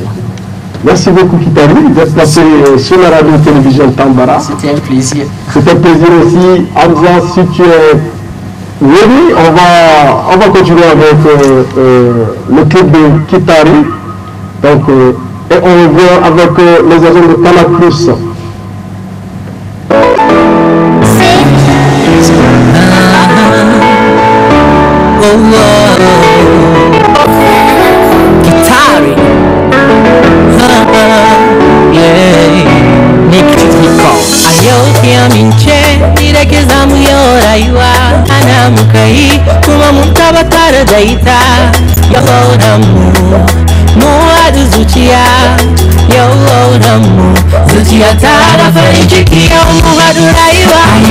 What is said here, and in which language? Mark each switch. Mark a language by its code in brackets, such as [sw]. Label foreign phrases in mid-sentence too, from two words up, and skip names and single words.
[fr] Merci beaucoup Kitari d'être passé sur la radio-télévision Tambara. C'était un plaisir. C'était un plaisir aussi. Hamza, si tu es ready, on va continuer avec le clip de Kitari. Donc, et on revient avec les agents de Canal+. Kitari. [ha] Ayo minche direke zamu yo rayuwa ana mukai kuma mun tabbatar da ita yau mu hadu zuciya yau mu zuciya ta da farin ciki yau mu hadu rayuwa